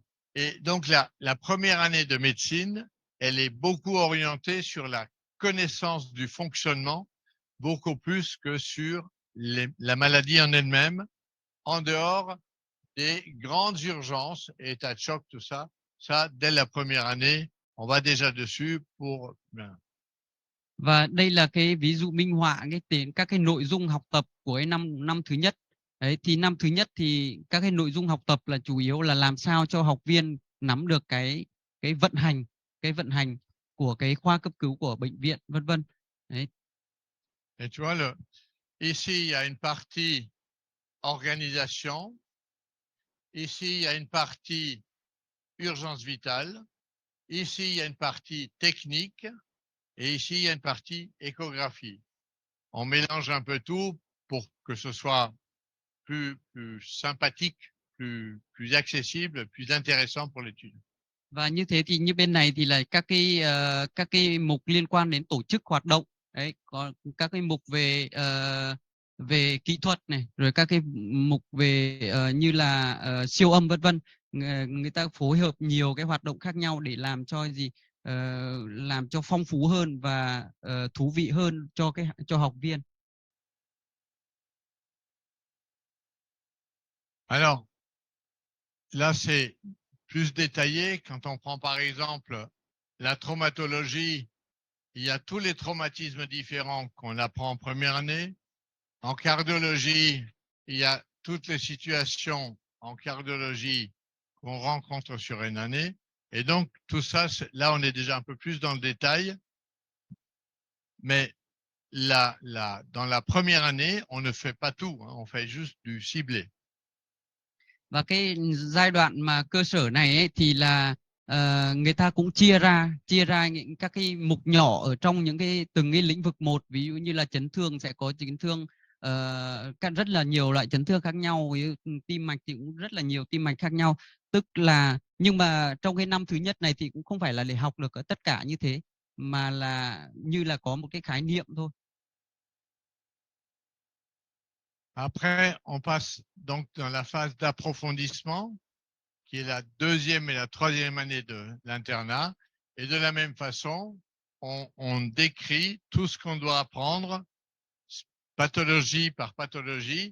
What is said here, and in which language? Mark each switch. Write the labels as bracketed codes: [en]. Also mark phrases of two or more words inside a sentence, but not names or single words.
[fr] Et donc la première année de médecine, elle est beaucoup orientée sur la connaissance du fonctionnement, beaucoup plus que sur la maladie en elle-même, en dehors des grandes urgences, état de choc, tout ça. Ça, dès la première année, on va déjà dessus pour... [vi] Và đây là cái ví dụ minh họa các cái nội dung học tập của cái năm thứ nhất. Đấy, thì năm thứ nhất thì các cái nội dung học tập là chủ yếu là làm sao cho học viên nắm được cái vận hành của cái khoa cấp cứu của bệnh viện, vân vân. Đấy. [fr] Et tu vois, ici, il y a une partie organisation. Ici, il y a une partie urgence vitale. ici, il y a une partie technique et ici, il y a une partie échographie. On mélange un peu tout pour que ce soit plus sympathique, plus accessible, plus intéressant pour l'étude. [vi] Và như thế thì như bên này thì là các cái mục liên quan đến tổ chức hoạt động đấy, có các cái mục về về kỹ thuật này, rồi các cái mục về như là siêu âm vân vân. Người ta phối hợp nhiều cái hoạt động khác nhau để làm cho làm cho phong phú hơn và thú vị hơn cho học viên. [fr] Alors, là, c'est plus détaillé. Quand on prend par exemple la traumatologie, il y a tous les traumatismes différents qu'on apprend en première année. En cardiologie, il y a toutes les situations en cardiologie qu'on rencontre sur une année. Et donc, tout ça, là, on est déjà un peu plus dans le détail. Mais dans la première année, on ne fait pas tout, hein, on fait juste du ciblé. [vi] Và cái giai đoạn mà cơ sở này ấy, thì là người ta cũng chia ra những các cái mục nhỏ ở trong những từng cái lĩnh vực một. Ví dụ như là chấn thương sẽ có chấn thương rất là nhiều loại chấn thương khác nhau, ví dụ tim mạch thì cũng rất là nhiều tim mạch khác nhau. Tức là nhưng mà trong cái năm thứ nhất này thì cũng không phải là để học được tất cả như thế, mà là như là có một cái khái niệm thôi. [fr] Après, on passe donc dans la phase d'approfondissement, qui est la deuxième et la troisième année de l'internat. Et de la même façon, on décrit tout ce qu'on doit apprendre, pathologie par pathologie.